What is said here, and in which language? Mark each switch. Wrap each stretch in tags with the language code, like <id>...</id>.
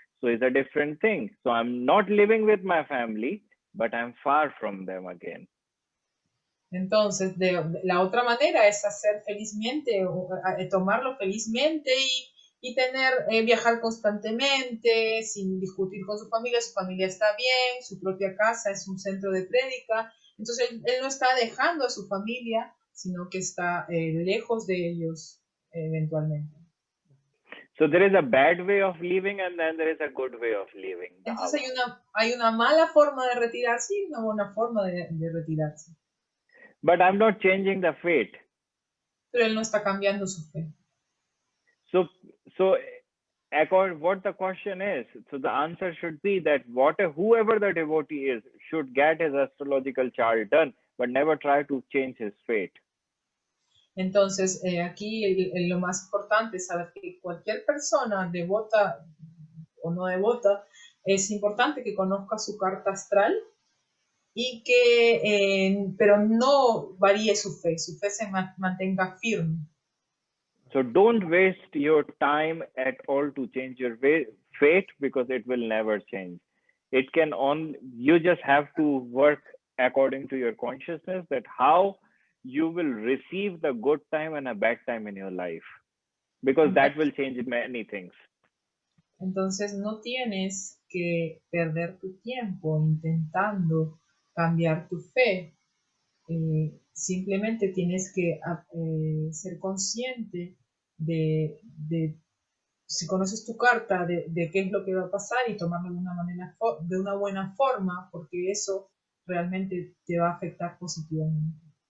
<en>So it's a different thing. So I'm not living with my family, but I'm far from them again.</en> <es>Entonces, la otra manera es hacer felizmente, tomarlo felizmente y viajar constantemente, sin discutir con su familia está bien, su propia casa es un centro de prédica. Entonces, él no está dejando a su familia, sino que está lejos de ellos eventualmente.</es> <en>So there is a bad way of living and then there is a good way of living.</en> <es>Entonces hay una mala forma de retirarse y una buena forma de retirarse.</es> <en>But I'm not changing the fate.</en> <es>pero él no está cambiando su fe.</es> <en>So what the question is, so the answer should be that whoever the devotee is should get his astrological chart done, but never try to change his fate.</en> <es>Entonces, aquí lo más importante es saber que cualquier persona, devota o no devota, es importante que conozca su carta astral y que, pero no varíe su fe se mantenga firme.</es> <en>So don't waste your time at all to change your fate, because it will never change. It can you just have to work according to your consciousness, that how you will receive the good time and a bad time in your life, because that will change many things.</en> <es>Entonces no tienes que perder tu tiempo intentando cambiar tu fe. Simplemente tienes que ser consciente de si conoces tu carta, de qué es lo que va a pasar y tomarlo de una buena forma, porque eso realmente te va a afectar positivamente.</es>